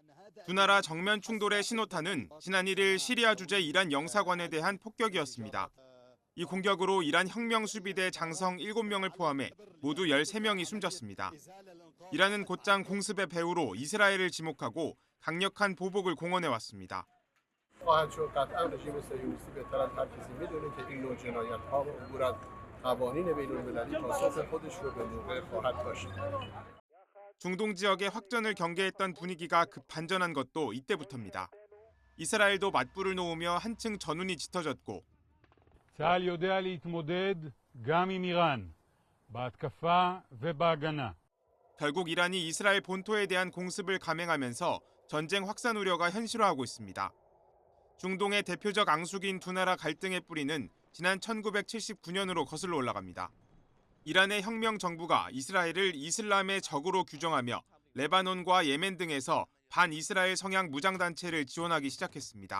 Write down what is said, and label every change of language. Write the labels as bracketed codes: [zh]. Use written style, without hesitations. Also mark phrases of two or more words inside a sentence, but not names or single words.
[ko] 두 나라 정면 충돌의 신호탄은 지난 1일 시리아 주재 이란 영사관에 대한 폭격이었습니다. 이 공격으로 이란 혁명수비대 장성 7명을 포함해 모두 13명이 숨졌습니다. 이란은 곧장 공습의 배후로 이스라엘을 지목하고 강력한 보복을 공언해왔습니다. [fa] خواهد شد قطعا رژیم صهیونیستی بهتر از هر کسی میدونه که این نوع جنایت‌ها و عبور از قوانین بین‌المللی پاسخ خودش رو به موقع خواهد داشت. [ko] 중동 지역의 확전을 경계했던 분위기가 급 반전한 것도 이때부터입니다. 이스라엘도 맞불을 놓으며 한층 전운이 짙어졌고 [he] צה"ל יודע להתמודד גם עם איראן בהתקפה ובהגנה. [ko] 결국 이란이 이스라엘 본토에 대한 공습을 감행하면서 전쟁 확산 우려가 현실화하고 있습니다. 중동의 대표적 앙숙인 두 나라 갈등의 뿌리는 지난 1979년으로 거슬러 올라갑니다. 이란의 혁명 정부가 이스라엘을 이슬람의 적으로 규정하며 레바논과 예멘 등에서 반이스라엘 성향 무장단체를 지원하기 시작했습니다.